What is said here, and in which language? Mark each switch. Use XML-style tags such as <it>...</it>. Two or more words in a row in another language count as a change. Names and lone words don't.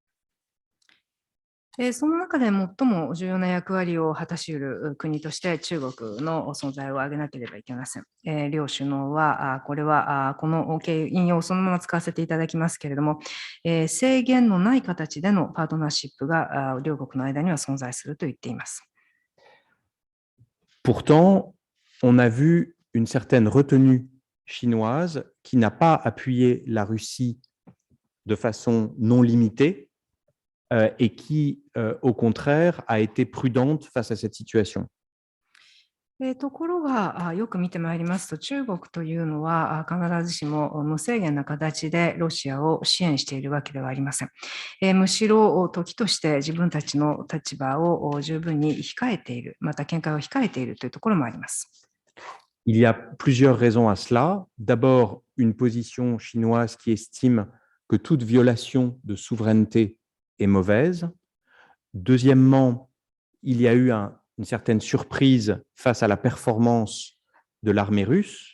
<ja>その中で最も重要な役割を果たし得る国として中国の存在を挙げなければいけません。両首脳は、これはこの引用をそのまま使わせていただきますけれども、制限のない形でのパートナーシップが両国の間には存在すると言っています。</ja> <fr>Pourtant, on a vu une certaine retenue chinoise qui n'a pas appuyé la Russie de façon non limitée et qui, au contraire, a été prudente face à cette situation.</fr> <ja>ところが、よく見てまいりますと、中国というのは必ずしも無制限な形でロシアを支援しているわけではありません。むしろ時として自分たちの立場を十分に控えている、また見解を控えているというところもあります。</ja> <fr>Il y a plusieurs raisons à cela. D'abord, une position chinoise qui estime que toute violation de souveraineté est mauvaise. Deuxièmement, il y a eu une certaine surprise face à la performance de l'armée russe.</fr>